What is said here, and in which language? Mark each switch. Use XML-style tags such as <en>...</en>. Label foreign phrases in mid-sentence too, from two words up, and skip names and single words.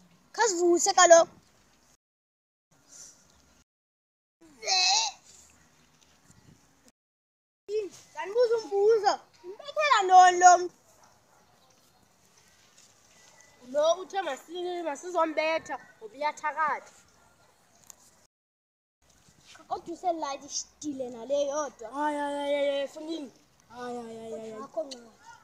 <xh>Khasivuse kaloku. Nganibuza umbuzo. Umbethela ntoni lo mntu? Lo uthe masizombetha ngoba uyathakatha. Kodwa uselayithi isitile nale yodwa. Hayi funini. Hayi. Akho ncane.</xh>